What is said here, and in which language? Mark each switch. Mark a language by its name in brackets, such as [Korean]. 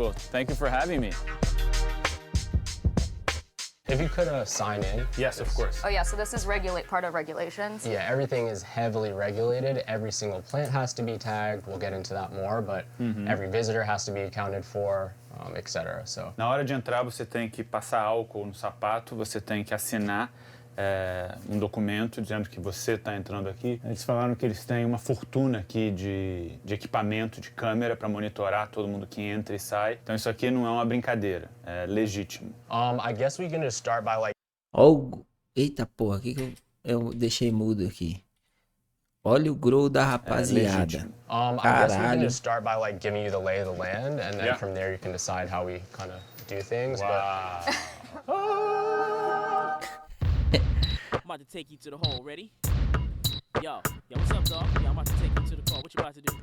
[English] Well, thank you for having me. If you could sign in. Yes, of course. Oh yeah, so this is part of regulations. Yeah, everything is heavily regulated. Every single plant has to be tagged. We'll get into that more, but every visitor has to be accounted for, etc. So. [Portuguese] Na hora de entrar, você tem que passar álcool no sapato, você tem que assinar um documento dizendo que você está entrando aqui. Eles falaram que eles têm uma fortuna aqui de equipamento, de câmera para monitorar todo mundo que entra e sai. Então isso aqui não é uma brincadeira, é legítimo. [English] I guess we can just start by like. [Portuguese] Eita porra, que eu deixei mudo aqui. Olha o grow da rapaziada. [English] I guess we can [Portuguese] Caralho. [English] just start by like giving you the lay of the land, and then Yeah. from there you can decide how we kind of do things. Uau! I'm about to take you to the hole. Ready? Yo, what's up, dog? Yo, I'm about to take you to the car. What you about to do?